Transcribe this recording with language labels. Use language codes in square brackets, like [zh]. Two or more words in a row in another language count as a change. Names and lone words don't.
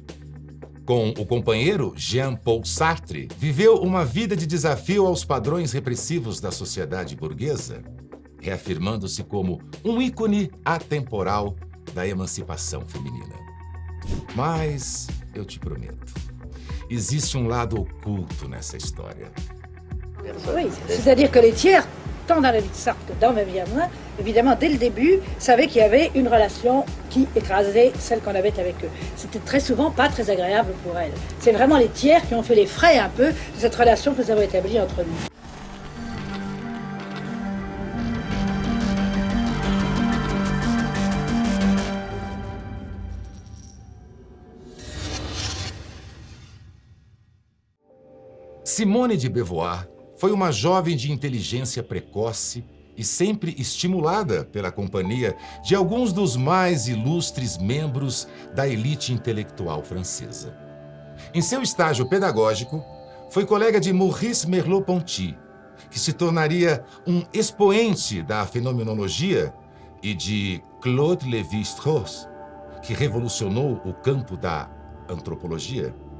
[pt] Com o companheiro Jean-Paul Sartre, viveu uma vida de desafio aos padrões repressivos da sociedade burguesa, reafirmando-se como um ícone atemporal da emancipação feminina. Mas, eu te prometo, existe um lado oculto nessa história. [fr] Oui, c'est-à-dire que les tiers, tant dans la vie de Sartre que dans ma vie à moi, évidemment, dès le début, savaient qu'il y avait une relation qui écrasait celle qu'on avait avec eux. C'était très souvent pas très agréable pour elles. C'est vraiment les tiers qui ont fait les frais un peu de cette relation que nous avons établie entre nous. [pt] Simone de Beauvoir foi uma jovem de inteligência precoce e sempre estimulada pela companhia de alguns dos mais ilustres membros da elite intelectual francesa. Em seu estágio pedagógico, foi colega de Maurice Merleau-Ponty, que se tornaria um expoente da fenomenologia, e de Claude Lévi-Strauss, que revolucionou o campo da antropologia.